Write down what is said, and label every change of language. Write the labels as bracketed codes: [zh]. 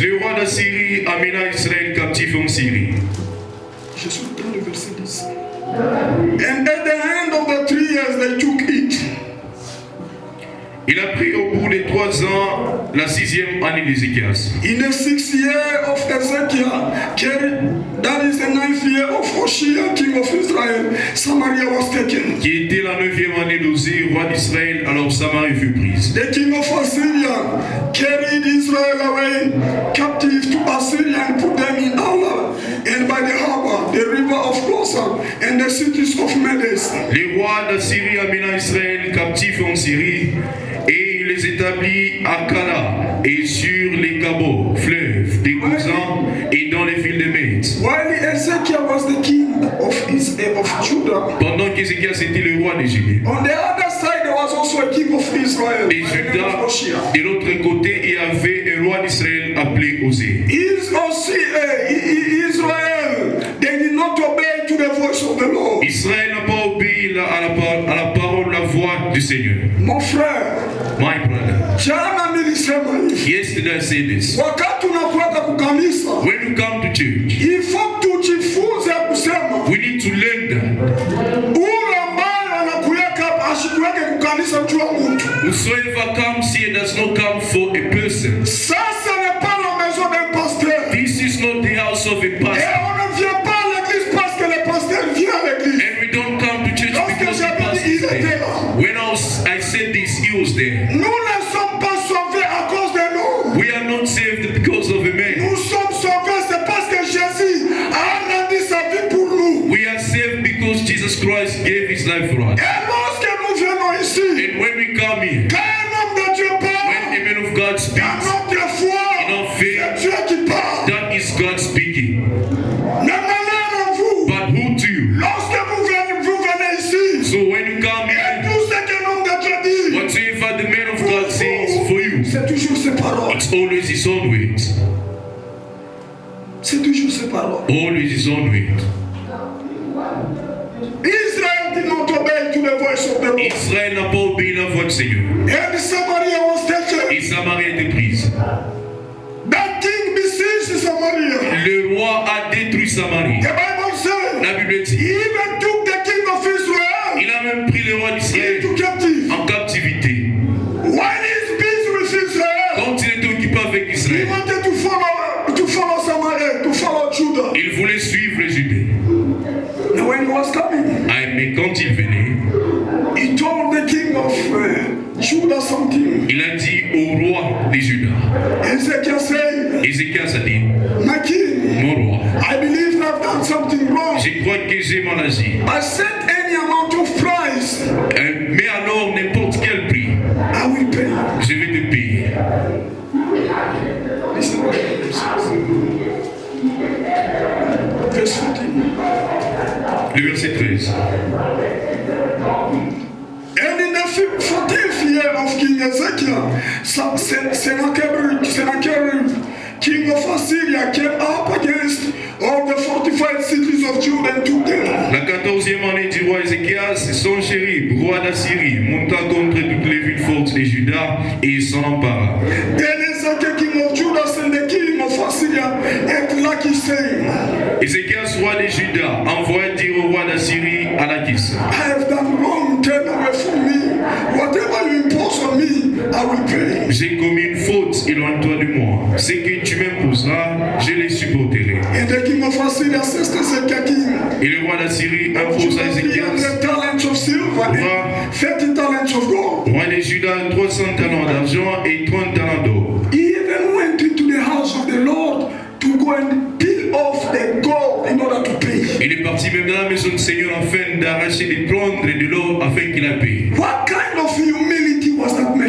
[fr] Le roi d'Assyrie amena Israël captif en Syrie. Je suis dans le verset 10. [en] And at the end of the 3 years, they took it. [fr] Il a pris au bout des 3 ans la 6e année d'Ézéchias. [en] In the 6th year of Ezekiel, that is the 9th year of Hoshea, king of Israel, Samaria was taken. [fr] Qui était la 9e année d'Osée, roi d'Israël, alors Samarie fut prise. [en] The king of Assyria carried Israel away captive to Assyria and put them in Ala and by the harbor, the river of Closa and the cities of Medes. [fr] Les rois d'Assyrie amena Israël captif en Syrie et il les établit à Kala et sur les cabots, fleuves, des cousins et dans les villes de Mèdes. [en] While Ezekiel was the king of Judah, [fr] Pendant qu'Ézéchias était le roi des Judées. [en] on the other side there was also a king of Israel. [fr] Et [en] by the name [fr] Juda, [en] of Hoshea. [fr] de l'autre côté, il y avait un roi d'Israël appelé Osée. [en] Israel, they did not obey to the voice of the Lord. [fr] Israël n'a pas obéi à la parole, la voix du Seigneur. Mon frère, [en] My brother, [sw] jana nilisema hivi, [en] yesterday I said this. [sw] wakati unakwenda kukanisa, [en] When you come to church, [sw] ifo tujifunze kusema [en] we need to learn that [sw] ule ambaye anakuweka hapa asikuweke kukanisa juu ya mtu. [en] whosoever comes here does not come for a person. [sw] Sasa [fr] n'est pas la maison d'un pasteur. [en] This is not the house of a [fr] Et [en] pastor. [fr] on ne vient pas à l'église parce que le pasteur vient à l'église. [en] And we don't come to church [fr] Lorsque dit, [en] is [fr] il était [en] there. [fr] là. [en] When I said this, he was there. [fr] Nous ne sommes pas sauvés à cause de nous. [en] We are not saved because of a man. [fr] Nous sommes sauvés, c'est parce que Jésus a rendu sa vie pour nous. [en] We are saved because Jesus Christ gave his life for us. [fr] Et lorsque nous venons ici, [en] And when we come here, [fr] quand un homme de Dieu [en] when [fr] parle, [en] a man of God [fr] dans [en] speaks, [fr] notre foi, [en] in our faith, [fr] c'est Dieu qui parle. [en] that is God speaking. [fr] Ne malheur à vous. [en] But who to you? [fr] Lorsque vous venez ici, [en] So when you come [fr] et [en] here, [fr] tout ce qu'un homme de Dieu dit, [en] whatever the man of God says for you, [fr] c'est toujours ses paroles. [en] it's always his own words. [fr] C'est toujours ses paroles. [en] Always his own words. Israel did not obey to the voice of the Lord. [fr] Israël n'a pas obéi la voix du Seigneur. [en] And Samaria was taken. [fr] Et Samarie a été prise. [en] That king besieged Samaria. [fr] Le roi a détruit Samarie. [en] The Bible says [fr] La Bible [en] he [fr] dit, [en] even took the king of Israel [fr] il a même pris le roi d'Israël [en] into captive. [fr] en captivité. [en] While he's busy with Israel, [fr] Quand il était occupé avec [en] he [fr] Israël, [en] wanted to follow Samaria, to follow Judah. [fr] il voulait suivre les Judées. [en] Now when he was coming, [fr] Mais quand il venait, [en] he told the king of Judah something. [fr] il a dit au roi des Judas. [en] Ezekiel said, [fr] Ézéchias a dit, [en] my king, [fr] mon roi, [en] I believe I've done something wrong. [fr] je crois que j'ai mal agi. [en] I set any amount of price, [fr] Mais alors, n'importe quel prix, [en] I will pay. [fr] je vais te payer. [en] Listen what it says. Verse 14. [fr] Le verset 13. [en] And in the 14th year of King Ezekiel, Sennacherib, king of Assyria, came up against all the fortified cities of Judah and took them. [fr] La 14e année du roi Ézéchias, Sennacherib, roi d'Assyrie, monta contre toutes les villes fortes de Juda et il s'en empara. [en] Then Ezekiel, king of Judah, sent the king of Assyria and Lachish, saying, [fr] Ézéchias, roi de Juda, envoya dire au roi d'Assyrie à Lachish, [en] I have done wrong, turn away from me. Whatever you impose on me, I will pay. [fr] j'ai commis une faute, éloigne-toi de moi. Ce que tu m'imposeras, je les supporterai. [en] And the king of Assyria says to Ezekiel, king, [fr] Et le roi d'Assyrie imposa à Ézéchias, [en] 300 talents of silver and 30 talents of gold. [fr] roi de Juda, 300 talents d'argent et 30 talents d'or. [en] He even went into the house of the Lord to go and peel off the gold in order to pay. [fr] Il est parti même dans la maison du Seigneur afin d'arracher des prendre de l'or afin qu'il a payé. [en] What kind of humility was that man?